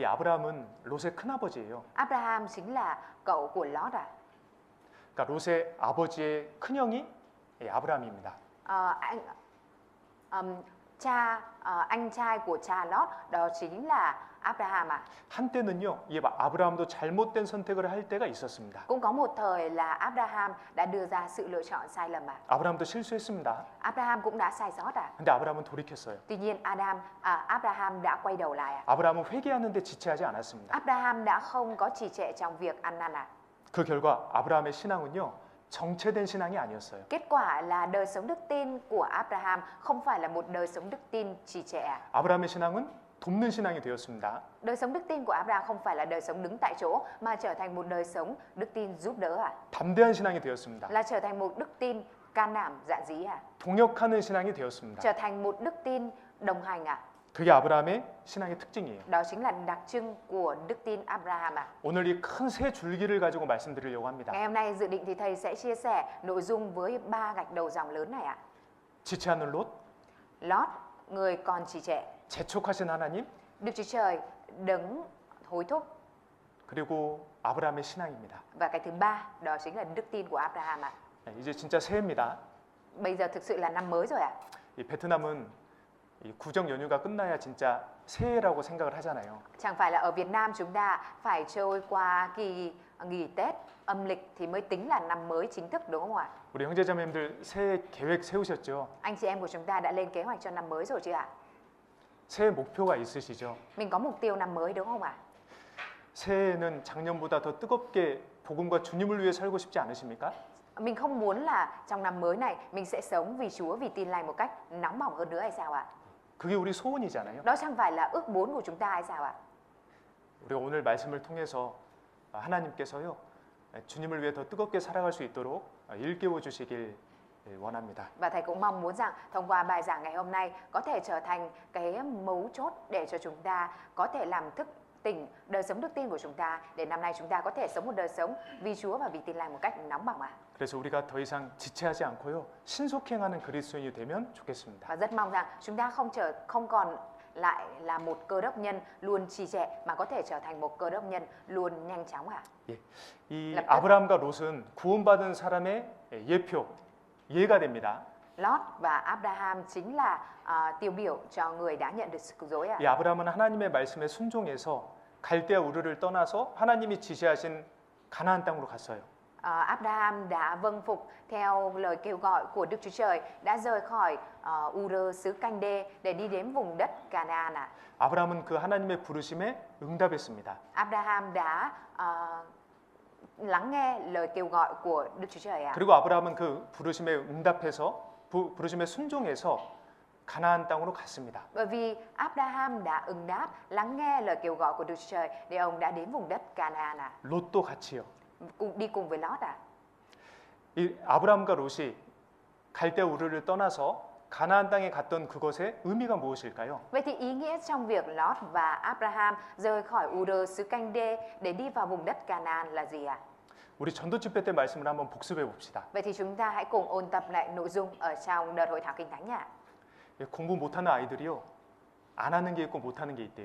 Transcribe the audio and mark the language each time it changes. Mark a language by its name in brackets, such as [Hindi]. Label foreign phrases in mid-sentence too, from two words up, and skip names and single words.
[Korean] 이 아브라함은 롯의 큰아버지예요. [Vietnamese] Abraham chính là cậu của Lót ạ. [Korean] 그러니까 롯의 아버지의 큰형이 아브라함입니다. [Vietnamese] Anh trai của cha Lót đó chính là Abraham ạ. [Korean] 한때는요, 이 아브라함도 잘못된 선택을 할 때가 있었습니다. [Vietnamese] Cũng có một thời là Abraham đã đưa ra sự lựa chọn sai lầm ạ. [Korean] 아브라함도 실수했습니다. [Vietnamese] Abraham cũng đã sai sót ạ. [Korean] 근데 아브라함은 돌이켰어요. [Vietnamese] Tuy nhiên Abraham đã quay đầu lại ạ. [Korean] 아브라함은 회개하는데 지체하지 않았습니다. [Vietnamese] Abraham đã không có trì trệ trong việc ăn năn ạ. [Korean] 그 결과 아브라함의 신앙은요, 정체된 신앙이 아니었어요. [Vietnamese] Kết quả là đời sống đức tin của Abraham không phải là một đời sống đức tin trì trệ ạ. [Korean] 아브라함의 신앙은 돕는 신앙이 되었습니다. [Vietnamese] Đời sống đức tin của Abraham không phải là đời sống đứng tại chỗ mà trở thành một đời sống đức tin giúp đỡ ạ. [Korean] 담대한 신앙이 되었습니다. [Vietnamese] Là trở thành một đức tin can đảm dạn dĩ ạ. [Korean] 동역하는 신앙이 되었습니다. [Vietnamese] Trở thành một đức tin đồng hành ạ. [Korean] 그게 아브라함의 신앙의 특징이에요. [Vietnamese] Đó chính là đặc trưng của đức tin Abraham ạ. [Korean] 오늘 이 큰 세 줄기를 가지고 말씀드리려고 합니다. [Vietnamese] Ngày hôm nay dự định thì thầy sẽ chia sẻ nội dung với 3 gạch đầu dòng lớn này ạ. [Korean] 지체하는 롯, [Vietnamese] Lót, người còn trì trệ. [Korean] 재촉하신 하나님, [Vietnamese] Đức Chúa Trời đấng hối thúc. [Korean] 그리고 아브라함의 신앙입니다. [Vietnamese] Và cái thứ ba đó chính là đức tin của Abraham ạ. [Korean] 이제 진짜 새해입니다. [Vietnamese] Bây giờ thực sự là năm mới rồi ạ. [Korean] 이 베트남은 이 구정 연휴가 끝나야 진짜 새해라고 생각을 하잖아요. [Vietnamese] Chẳng phải là ở Việt Nam chúng ta phải trôi qua kỳ nghỉ Tết âm lịch thì mới tính là năm mới chính thức đúng không ạ? [Korean] 우리 형제자매님들 새해 계획 세우셨죠? [Vietnamese] Anh chị em của chúng ta đã lên kế hoạch cho năm mới rồi chưa ạ? [Korean] 새해 목표가 있으시죠? [Vietnamese] Mình có mục tiêu năm mới đúng không ạ? [Korean] 새해에는 작년보다 더 뜨겁게 복음과 주님을 위해 살고 싶지 않으십니까? [Vietnamese] Mình không muốn là trong năm mới này mình sẽ sống vì Chúa, vì tin lành một cách nóng bỏng hơn nữa hay sao ạ? [Korean] 그게 우리 소원이잖아요. [Vietnamese] Đó chẳng phải là ước muốn của chúng ta hay sao ạ? [Korean] 우리가 오늘 말씀을 통해서 하나님께서요 주님을 위해 더 뜨겁게 살아갈 수 있도록 일깨워 주시길 원합니다. [Vietnamese] Và thầy cũng mong muốn rằng thông qua bài giảng ngày hôm nay có thể trở thành cái mấu chốt để cho chúng ta có thể làm thức tỉnh đời sống đức tin của chúng ta để năm nay chúng ta có thể sống một đời sống vì Chúa và vì tin lành một cách nóng bỏng ạ. [Korean] 그래서 우리가 더 이상 지체하지 않고요 신속행하는 그리스도인이 되면 좋겠습니다. [Vietnamese] Và rất mong rằng chúng ta không còn lại là một cơ đốc nhân luôn trì trệ mà có thể trở thành một cơ đốc nhân luôn nhanh chóng ạ. [Korean] 예, 이 [Vietnamese] lập tức. [Korean] 아브라함과 롯은 구원받은 사람의 예표, 예가 됩니다. [Vietnamese] Lót và Abraham chính là tiêu biểu cho người đã nhận được sự cứu rỗi ạ. [Korean] 이 아브라함은 하나님의 말씀에 순종해서 갈대아 우르를 떠나서 하나님이 지시하신 가나안 땅으로 갔어요. [Vietnamese] Abraham đã vâng phục theo lời kêu gọi của Đức Chúa Trời, đã rời khỏi Ur xứ Canh Đê để đi đến vùng đất Canaan ạ. [Korean] 아브라함은 그 하나님의 부르심에 응답했습니다. [Vietnamese] Abraham đã lắng nghe lời kêu gọi của Đức Chúa Trời ạ. [Korean] 그리고 아브라함은 그 부르심에 응답해서 부르심에 순종해서 가나안 땅으로 갔습니다. [Vietnamese] Bởi vì Abraham đã ứng đáp, lắng nghe lời kêu gọi của Đức Chúa Trời để ông đã đến vùng đất Canaan ạ. [Korean] 롯도 같이요. [Vietnamese] Đi cùng với Lót ạ. [Korean] 이 아브라함과 롯이 갈대아 우르를 떠나서 가나안 땅에 갔던 그것의 의미가 무엇일까요? [Vietnamese] Vậy thì ý nghĩa trong việc Lót và Abraham rời khỏi Ur xứ Canh Đê để đi vào vùng đất Canaan là gì ạ? [Korean] 우리 전도 집회 때 말씀을 한번 복습해 봅시다. [Vietnamese] Vậy thì chúng ta hãy cùng ôn tập lại nội dung ở trong đợt hội thảo Kinh Thánh nhé. [Korean] 공부 못하는 아이들이요, 안 하는 게 있고 못하는 게 있대요.